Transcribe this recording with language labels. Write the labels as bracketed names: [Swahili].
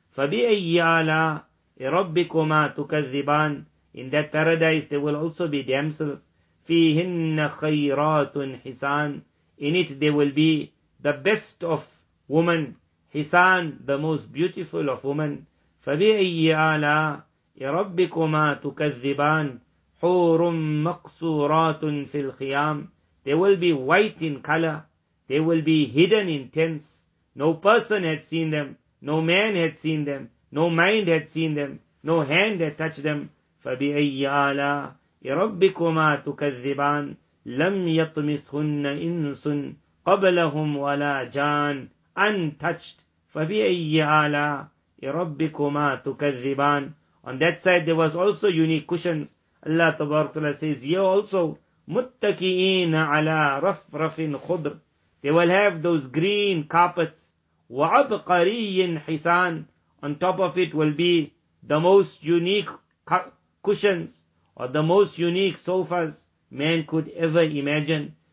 [Arabic] فَبِأَيِّ آلَاءِ رَبِّكُمَا تُكَذِّبَانِ, [English] in that paradise there will also be damsels. [Arabic] فِيهِنَّ خَيْرَاتٌ حِسَانٌ, [English] in it there will be the best of women. Hisan, the most beautiful of women. [Arabic] فَبِأَيِّ آلَاءِ رَبِّكُمَا تُكَذِّبَانِ حُورٌ مَقْصُورَاتٌ فِي الْخِيَامِ, [English] they will be white in color. They will be hidden in tents. No person had seen them. No man had seen them. No mind had seen them. No hand had touched them. [Arabic] فَبِأَيِّ آلَاءِ رَبِّكُمَا تُكَذِّبَانِ لَمْ يَطْمِثْهُنَّ إِنسٌ قَبْلَهُمْ وَلَا جَانٌ, [English] untouched. [Arabic] فَبِأَيِّ آلَاءِ رَبِّكُمَا تُكَذِّبَانِ, [English] on that side there was also unique cushions. Allah Ta'ala says here also, [Arabic] مُتَّكِئِينَ عَلَى رَفْرَفٍ خُضْرٍ, [English] they will have those green carpets. [Arabic] وَعَبْقَرِيٍّ حِسَانٍ, [English] on top of it will be the most unique cushions or the most unique sofas man could ever imagine.